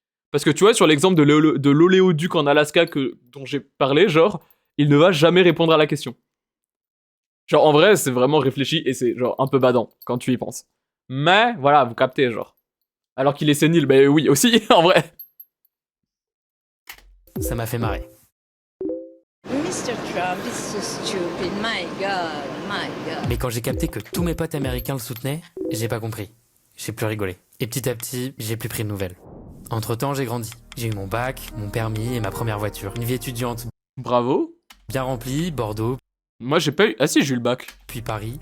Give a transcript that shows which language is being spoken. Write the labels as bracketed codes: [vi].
[fr] Parce que tu vois, sur l'exemple de l'oléoduc en Alaska dont j'ai parlé, genre, il ne va jamais répondre à la question. Genre, en vrai, c'est vraiment réfléchi, et c'est genre un peu badant, quand tu y penses. Mais, voilà, vous captez, genre. Alors qu'il est sénile, bah oui, aussi, en vrai. Ça m'a fait marrer. [en] Mr. Trump is so stupid, my God, my God. [fr] Mais quand j'ai capté que tous mes potes américains le soutenaient, j'ai pas compris. J'ai plus rigolé. Et petit à petit, j'ai plus pris de nouvelles. Entre-temps, j'ai grandi. J'ai eu mon bac, mon permis et ma première voiture. Une vie étudiante Bravo. bien remplie, Bordeaux, Moi, j'ai pas eu... Ah si, j'ai eu le bac. puis Paris.